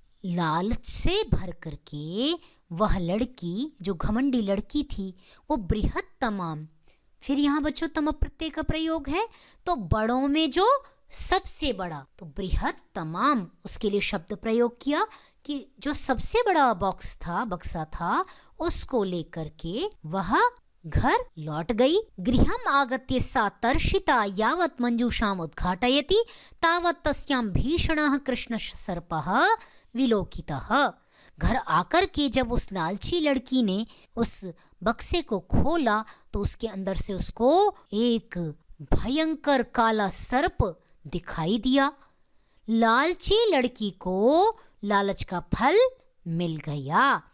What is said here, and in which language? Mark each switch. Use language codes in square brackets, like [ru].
[hi] लालच से भर करके वह लड़की, जो घमंडी लड़की थी, वो बृहत्तमाम, फिर यहाँ बच्चों तम प्रत्यय का प्रयोग है, तो बड़ों में जो सबसे बड़ा, तो बृहत्तमाम उसके लिए शब्द प्रयोग किया कि जो सबसे बड़ा बक्सा था उसको लेकर के वह घर लौट गई। [sa] गृहम आगत्य सा तर्षिता यावत् मंजूषाम उद्घाटयति तावत् तस्यां भीषणः कृष्णः सर्पः विलोकितः। [hi] घर आकर के जब उस लालची लड़की ने उस बक्से को खोला तो उसके अंदर से उसको एक भयंकर काला सर्प दिखाई दिया। लालची लड़की को लालच का फल मिल गया।